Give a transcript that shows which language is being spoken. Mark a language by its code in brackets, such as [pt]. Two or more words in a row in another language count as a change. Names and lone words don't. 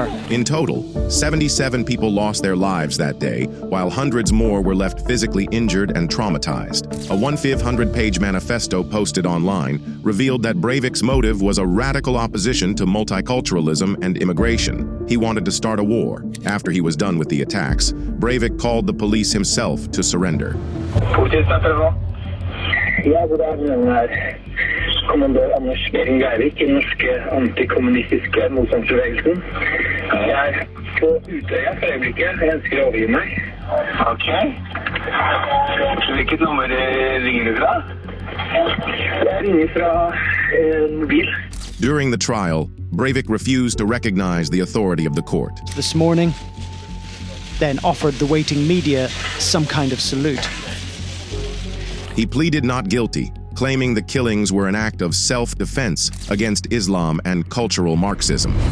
[en] In total, 77 people lost their lives that day, while hundreds more were left physically injured and traumatized. A 1,500-page manifesto posted online revealed that Breivik's motive was a radical opposition to multiculturalism and immigration. He wanted to start a war. After he was done with the attacks, Breivik called the police himself to surrender. [no] Kommandør Anders Behring Breivik I den norske antikommunistiske motstandsbevegelsen. Jeg er på Utøya for øyeblikket. Jeg ønsker å overgi meg. Ok. Hvilket nummer ringer du fra? Jeg ringer fra mobil. [en] During the trial, Breivik refused to recognize the authority of the court. This morning, then offered the waiting media some kind of salute. He pleaded not guilty, claiming the killings were an act of self-defense against Islam and cultural Marxism.